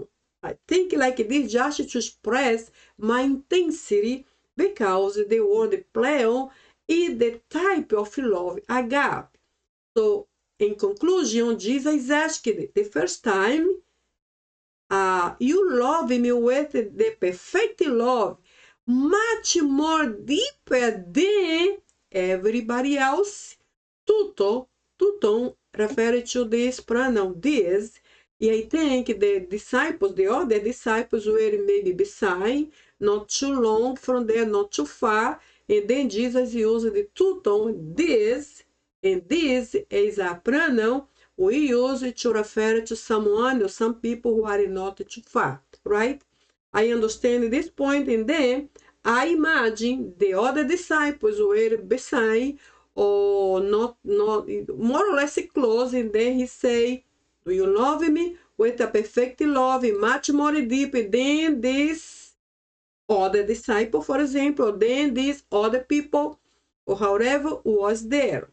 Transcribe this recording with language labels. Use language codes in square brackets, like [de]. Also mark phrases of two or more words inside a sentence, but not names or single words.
[en] I think like this just to express my intensity, because the word pleon is the type of love, agape. So, in conclusion, Jesus asked the first time, you love me with the perfect love, much more deeper than everybody else. Tούtων refers to this pronoun, this. And I think the other disciples were maybe beside, not too long from there, not too far. And then Jesus used the tούtων, this. And this is a pronoun we use it to refer to someone or some people who are not too far, right? I understand this point, and then I imagine the other disciples were beside or not more or less close, and then he say, do you love me with a perfect love, much more deep than this other disciple, for example, than these other people, or however was there?